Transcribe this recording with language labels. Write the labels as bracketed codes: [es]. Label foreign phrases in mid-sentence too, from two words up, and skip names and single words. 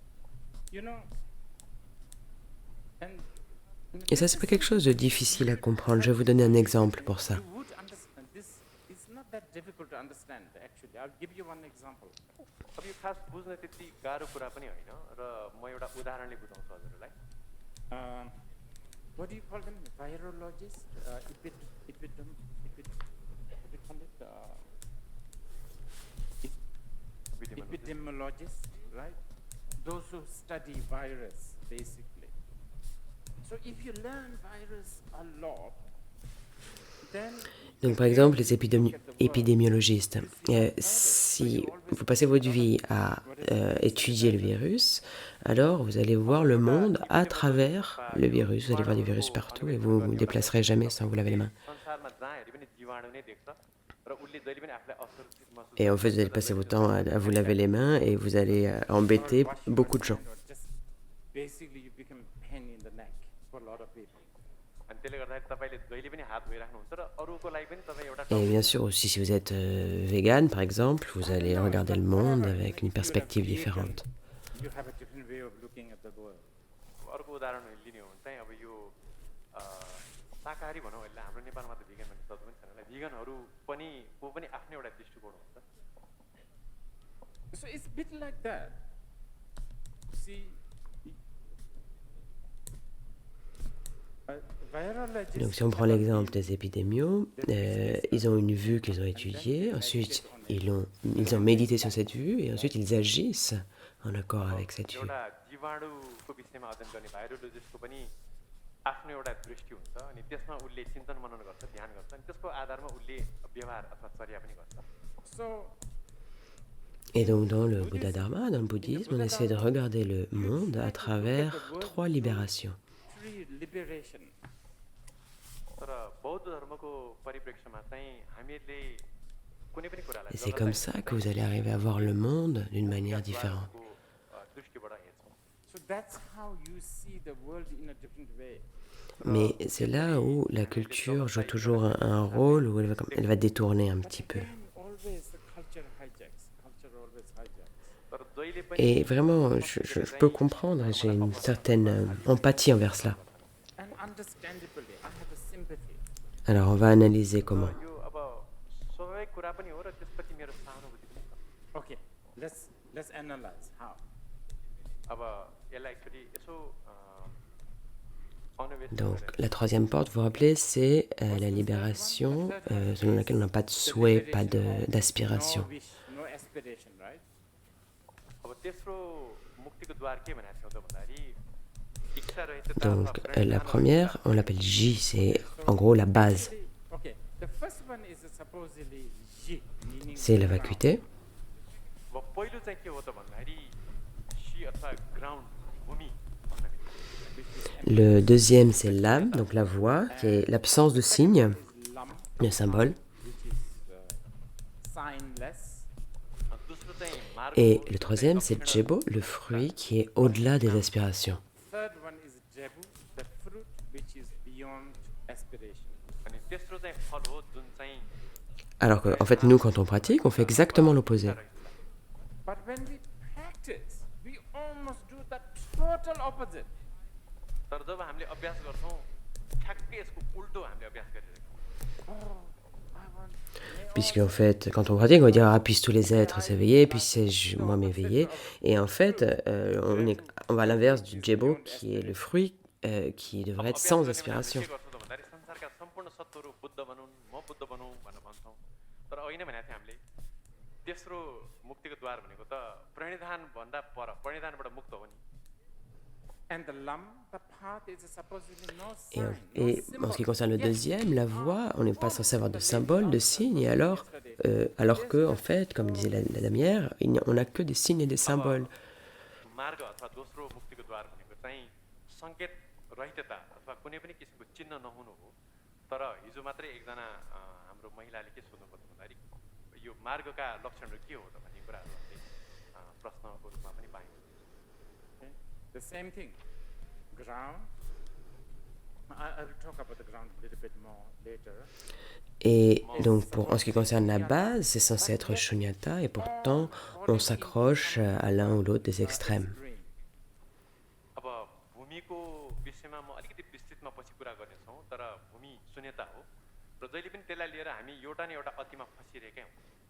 [en] And [fr] Et ça, c'est pas quelque chose de difficile à comprendre. Je vais vous donner un exemple pour ça. [en] you would understand this is not that difficult to understand actually. I'll give you one example. [ne] अब यो खास बुझ्न त्यति गाह्रो कुरा पनि होइन र म एउटा उदाहरणले बुझाउँछु हजुरलाई [en] What do you call them? Virologists? What do you call it? Epidemiologists, right? Those who study virus, basically. So if you learn virus a lot, then [fr] Donc, par exemple, les épidémiologistes, si vous passez votre vie à étudier le virus, alors vous allez voir le monde à travers le virus. Vous allez voir des virus partout et vous ne vous déplacerez jamais sans vous laver les mains. [ne] संसारमा जहाँ हेरे पनि जीवाणु नै देख्छ र उसले जहिले पनि आफूलाई असुरक्षित महसुस [fr] Et en fait, vous allez passer votre temps à vous laver les mains et vous allez embêter beaucoup de gens. [en] just basically you become pain in the neck for a lot of people. [ne] अनि त्यसले गर्दाखेरि तपाईँले जहिले पनि हात धोइराख्नुहुन्छ र अरूको लागि पनि तपाईँ एउटा [fr] Et bien sûr aussi, si vous êtes vegan, par exemple, vous allez regarder le monde avec une perspective différente. [en] You have a different way of looking at the world. [ne] अर्को उदाहरण लिने हो भने चाहिँ अब यो शाकाहारी भनौँ अहिले हाम्रो नेपालमा त भिगन भन्ने शब्द पनि छैन होला भिगनहरू पनि को पनि आफ्नै एउटा दृष्टिकोण हुन्छ [en] So it's a bit like that. See, virologists [fr] Donc si on prend l'exemple des épidémios, ils ont une vue qu'ils ont étudiée, ensuite ils ont médité sur cette vue et ensuite ils agissent en accord avec cette vue. [ne] एउटा जीवाणुको विषयमा अध्ययन गर्ने भाइरोलोजिस्टको पनि आफ्नो एउटा दृष्टि हुन्छ अनि त्यसमा उसले चिन्तन मनन गर्छ ध्यान गर्छ अनि त्यसको आधारमा उसले व्यवहार अथवा चर्या पनि गर्छ [en] So [fr] Et donc dans le Bouddha Dharma, dans le bouddhisme, on essaie de regarder le monde à travers 3 libérations. [en] three liberation. [ne] तर बौद्ध धर्मको परिप्रेक्ष्यमा चाहिँ हामीहरूले कुनै पनि कुरालाई [fr] Et c'est comme ça que vous allez arriver à voir le monde d'une manière différente. [ne] दृष्टिबाट हेर्छौँ [en] So that's how you see the world in a different way. [fr] Mais c'est là où la culture joue toujours un rôle, où elle va détourner un petit peu. [en] Again, always the culture hijacks. Culture always hijacks. [ne] तर जहिले पनि [fr] Et vraiment, je peux comprendre, j'ai une certaine empathie envers cela. [en] And understandably, I have a sympathy. [fr] Alors on va analyser comment. [ne] यो अब स्वाभाविक कुरा पनि हो र त्यसपछि मेरो [en] Okay, let's analyze how. [ne] अब यसलाई एक्चुअली यसो अन्वेषण [fr] Donc [ne] गरेर [fr] la troisième porte, vous vous rappelez, c'est la libération selon laquelle on n'a pas de [en] The [fr] souhait, pas [en] liberation of [fr] d'aspiration. [en] no wish, no aspiration, right? [ne] अब तेस्रो मुक्तिको द्वार के भनेको थियौँ त भन्दाखेरि इच्छा रहित [fr] Donc [ne] अथवा [fr] la [ne] प्रणिधान [fr] première, on l'appelle J, c'est en gros la base, [en] Actually, okay, the first one is supposedly Ji, meaning [fr] c'est la [en] ground. [fr] vacuité. [ne] अब पहिलो चाहिँ के हो त भन्दाखेरि सी अथवा ग्राउन्ड भूमि भन्न मिल्छ [fr] Le deuxième, c'est l'âme, donc la voix, qui est l'absence de signe, [en] Is lam, [fr] le symbole. [en] which is signless. [ne] दोस्रो चाहिँ मार्ग [fr] Et [ne] हो, [fr] le [ne] जो [fr] troisième, [ne] चाहिँ [fr] c'est [ne] दक्षिण [fr] Djebo, le fruit qui est au-delà des aspirations. [en] Third one is Jebu, the fruit which is beyond aspiration. [ne] अनि तेस्रो चाहिँ फल हो जुन चाहिँ [fr] Alors qu'en fait, nous, quand on pratique, on fait exactement l'opposé. [en] But when we practice, we almost do the total opposite. [ne] तर जब हामीले अभ्यास गर्छौँ ठ्याक्कै यसको उल्टो हामीले अभ्यास गरिरहेको [en] Oh, I want. may all [fr] Puisque en fait, quand on pratique, on va dire ah, puissent tous les êtres s'éveiller, puisse moi m'éveiller. Et en fait, on va à l'inverse du Djebo, qui est le fruit qui devrait être sans aspiration. [ne] के गर्छौँ त भन्दाखेरि संसारका सम्पूर्ण सत्वहरू बुद्ध बनुन् म बुद्ध बनौँ भनेर भन्छौँ तर होइन भनेको थियौँ हामीले तेस्रो मुक्तिको द्वार भनेको त प्रणिधान भन्दा पर प्रणिधानबाट मुक्त हो नि [en] And the lam, the path is supposedly no [fr] Et, [en] sign, no [fr] et en ce qui [en] symbol. [fr] concerne le [en] Yes, [fr] deuxième, la voix, on n'est pas censé avoir de symbole, de signe, et alors que, en fait, comme disait la damière, on n'a que des signes et des symboles. [ne] मार्ग अथवा दोस्रो मुक्तिको द्वार भनेको चाहिँ सङ्केत रहितता अथवा कुनै पनि किसिमको चिन्ह नहुनु हो तर हिजो मात्रै एकजना हाम्रो महिलाले के सोध्नु पर्यो भन्दाखेरि यो मार्गका लक्षणहरू के हो त भन्ने कुराहरू हामीले प्रश्नको रूपमा पनि पायौँ [en] Okay? The same thing. Ground. I will talk about the ground a little bit more later. [fr] Et donc, en ce qui concerne la base, c'est censé être shunyata, et pourtant, on s'accroche à l'un ou l'autre des extrêmes. [en] Green. [ne] अब भूमिको विषयमा म अलिकति विस्तृतमा पछि कुरा गर्नेछौँ तर भूमि शून्यता हो र जहिले पनि त्यसलाई लिएर हामी एउटा न एउटा अतिमा फसिरहेकै हौँ